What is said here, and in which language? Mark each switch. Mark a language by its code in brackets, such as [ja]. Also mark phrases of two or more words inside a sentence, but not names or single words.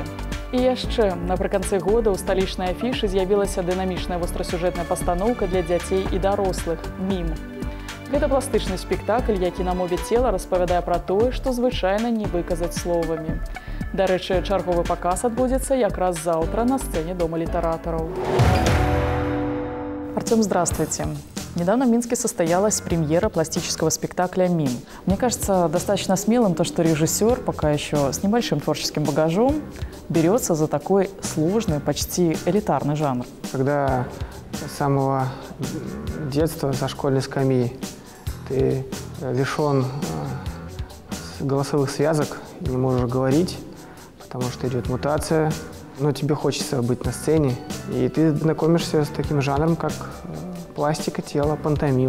[be] І яшчэ, напрыканцы года ў сталічнай афішы з'явілася дынамічная вострасюжэтная пастаноўка для дзяцей і дарослых «Мім». Гэта пластычны спектакль, які на мове цела распавядае пра тое, што звычайна не выказаць словамі. Дарэчы, чарговы паказ адбудзецца якраз заўтра на сцэне Дома літаратараў. [ru] Артем, здравствуйте. Недавно в Минске состоялась премьера пластического спектакля «Мим». Мне кажется достаточно смелым то, что режиссер, пока еще с небольшим творческим багажом, берется за такой сложный, почти элитарный жанр. Когда с самого детства, со школьной скамьи, ты лишен голосовых связок, не можешь говорить, потому что идет мутация, но тебе хочется быть на сцене, и ты знакомишься с таким жанром, как пластика тела, пантомима.